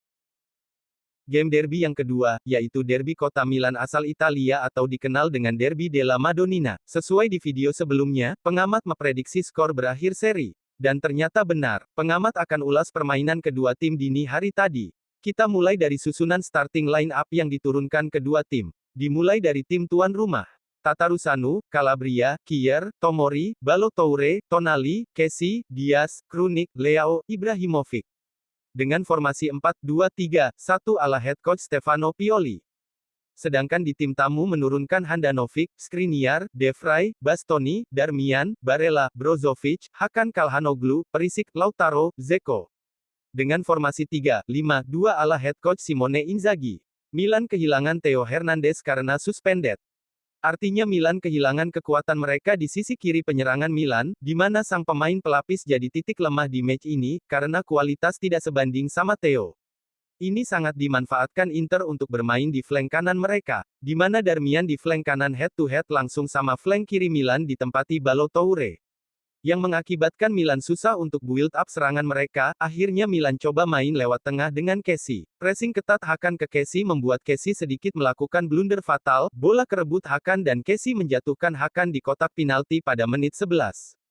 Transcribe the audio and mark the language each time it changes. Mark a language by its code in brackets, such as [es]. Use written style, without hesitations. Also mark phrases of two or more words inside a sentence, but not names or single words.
[id] Game derby yang kedua, yaitu derby kota Milan asal Italia atau dikenal dengan Derby della Madonnina. Sesuai di video sebelumnya, pengamat memprediksi skor berakhir seri. Dan ternyata benar, pengamat akan ulas permainan kedua tim dini hari tadi. Kita mulai dari susunan [en] starting line up [id] yang diturunkan kedua tim. Dimulai dari tim tuan rumah. Tatarusanu, Calabria, Kier, Tomori, Ballo-Toure, Tonali, Kessie, Diaz, Krunic, Leao, Ibrahimovic. Dengan formasi 4-2-3-1 ala [en] head coach [id] Stefano Pioli. Sedangkan di tim tamu menurunkan Handanovic, Skriniar, De Vrij, Bastoni, Darmian, Barella, Brozovic, Hakan Calhanoglu, Perisic, Lautaro, Dzeko. Dengan formasi 3-5-2 ala [en] head coach [id] Simone Inzaghi. Milan kehilangan Theo Hernandez karena suspended. Artinya Milan kehilangan kekuatan mereka di sisi kiri penyerangan Milan, di mana sang pemain pelapis jadi titik lemah di match ini, karena kualitas tidak sebanding sama Theo. Ini sangat dimanfaatkan Inter untuk bermain di flank kanan mereka, di mana Darmian di flank kanan [en] head-to-head [id] langsung sama flank kiri Milan ditempati Ballo-Toure. Yang mengakibatkan Milan susah untuk [en] build up [id] serangan mereka, akhirnya Milan coba main lewat tengah dengan Kessie. Pressing ketat Hakan ke Kessie membuat Kessie sedikit melakukan blunder fatal, bola kerebut Hakan dan Kessie menjatuhkan Hakan di kotak penalti pada menit 11.